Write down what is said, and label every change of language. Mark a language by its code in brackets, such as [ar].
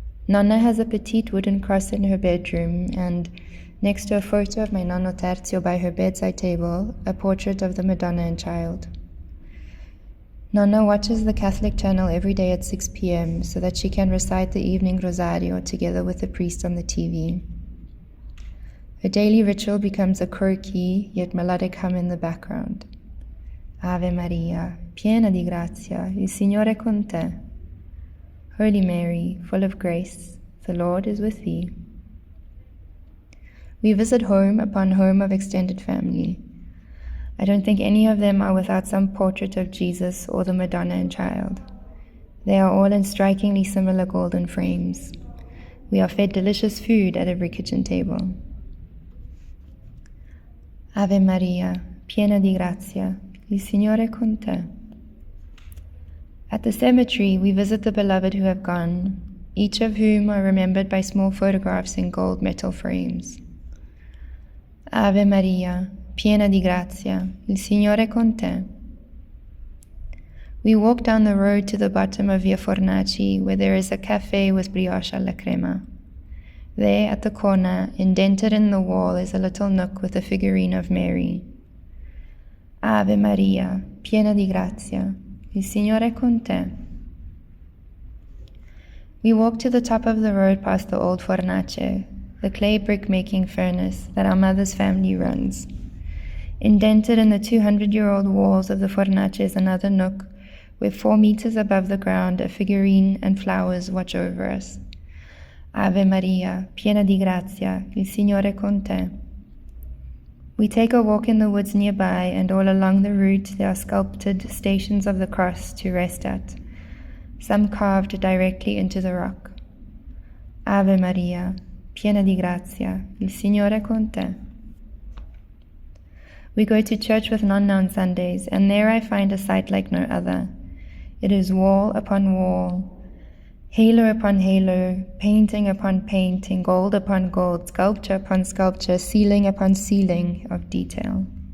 [en] Nonna has a petite wooden cross in her bedroom, and next to a photo of my nonno Terzio by her bedside table, a portrait of the Madonna and Child. Nonna watches the Catholic channel every day at 6 p.m. so that she can recite the evening rosario together with the priest on the TV. Her daily ritual becomes a quirky yet melodic hum in the background. [it] Ave Maria, piena di grazia, il Signore è con te. [en] Holy Mary, full of grace, the Lord is with thee. We visit home upon home of extended family. I don't think any of them are without some portrait of Jesus or the Madonna and Child. They are all in strikingly similar golden frames. We are fed delicious food at every kitchen table. [it] Ave Maria, piena di grazia, il Signore è con te. [en] At the cemetery, we visit the beloved who have gone, each of whom are remembered by small photographs in gold metal frames. [it] Ave Maria, piena di grazia, il Signore è con te. [en] We walk down the road to the bottom of Via Fornaci, where there is a cafe with brioche alla crema. There, at the corner, indented in the wall, is a little nook with a figurine of Mary. [it] Ave Maria, piena di grazia, Il Signore è con te. [en] We walk to the top of the road past the old fornace, the clay brick-making furnace that our mother's family runs. Indented in the 200-year-old walls of the fornace is another nook, where 4 meters above the ground a figurine and flowers watch over us. [it] Ave Maria, piena di grazia, il Signore è con te. [en] We take a walk in the woods nearby, and all along the route there are sculpted stations of the cross to rest at, some carved directly into the rock. [it] Ave Maria, piena di grazia, il Signore è con te. [en] We go to church with Nonna on Sundays, and there I find a sight like no other. It is wall upon wall, halo upon halo, painting upon painting, gold upon gold, sculpture upon sculpture, ceiling upon ceiling of detail.